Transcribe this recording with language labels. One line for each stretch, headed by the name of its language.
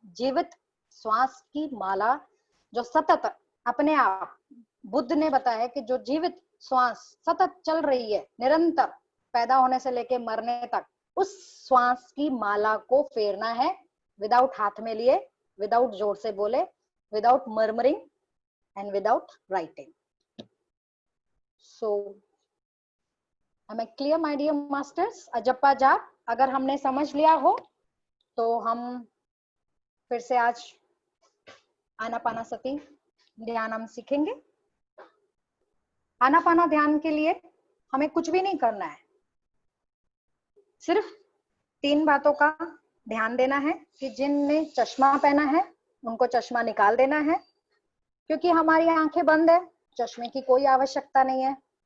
Hindi: जीवित श्वास की माला, जो सतत अपने आप, बुद्ध ने बताया कि जो जीवित श्वास सतत चल रही है निरंतर, पैदा होने से लेके मरने तक, उस श्वास की माला को फेरना है, विदाउट हाथ में लिए, विदाउट जोर से बोले,
English: Without murmuring and without writing. So am I clear my dear masters?
Hindi: अजप्पा जाप अगर हमने समझ लिया हो तो हम फिर से आज आनापानासती ध्यान हम सीखेंगे. आनापाना ध्यान के लिए हमें कुछ भी नहीं करना है, सिर्फ 3 बातों का ध्यान देना है कि जिनने चश्मा पहना है उनको चश्मा निकाल देना है, क्योंकि हमारी आंखें बंद है, चश्मे की कोई आवश्यकता नहीं है.